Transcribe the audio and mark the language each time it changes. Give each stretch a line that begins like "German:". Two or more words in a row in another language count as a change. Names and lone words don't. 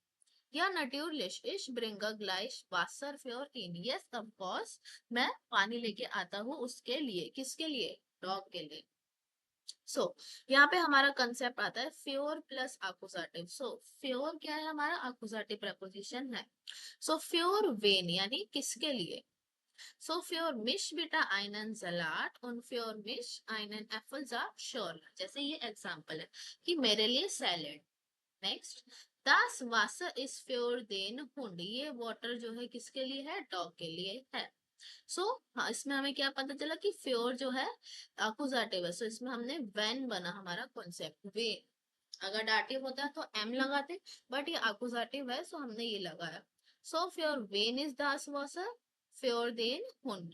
German: Ja natürlich ich bringe gleich Wasser für ihn,
English: yes of course,
Hindi: मैं पानी लेके आता हूँ उसके लिए, किसके लिए, डॉग के लिए। सो यहाँ पे हमारा कंसेप्ट आता है
German: für plus Akkusativ.
Hindi: सो फ्योर क्या है, हमारा आकुजाटिव प्रपोजिशन है। सो
German: für wen
Hindi: यानी किसके लिए।
German: So für mich bitte einen Salat und für mich einen Apfelsaft Schorle.
Hindi: जैसे ये एग्जाम्पल है कि मेरे लिए सैलेड। नेक्स्ट,
German: das Wasser ist für den Hund,
Hindi: ये वाटर जो है किसके लिए है, डॉग के लिए है। हाँ, इसमें हमें क्या पता चला कि फ्योर जो है अकुजाटिव है। इसमें हमने वेन बना हमारा कॉन्सेप्ट, वे। अगर डाटिव होता है तो एम लगाते, बट ये अकुजाटिव है, सो हमने ये लगाया।
German: so für wen ist das Wasser für den Hund.